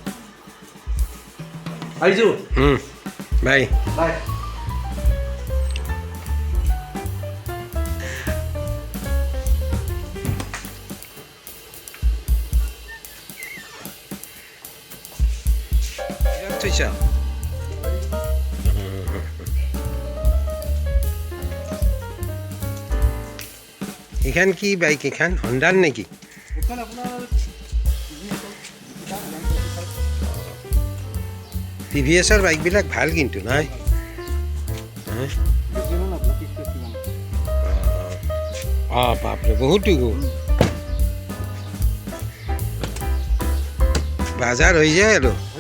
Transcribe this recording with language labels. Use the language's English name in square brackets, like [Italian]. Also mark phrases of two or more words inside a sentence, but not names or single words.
[Assamese] আহিছোঁ, বাই। বাই। থৈছা? এইখান কি বাইক? এইখান হণ্ডাৰ নেকি? এইখন আপোনাৰ TVS-ৰ বাইকবিলাক ভাল কিন্তু, নাই? অঁ, বাপৰে বহুতো বাজাৰ হৈ যায় আৰু।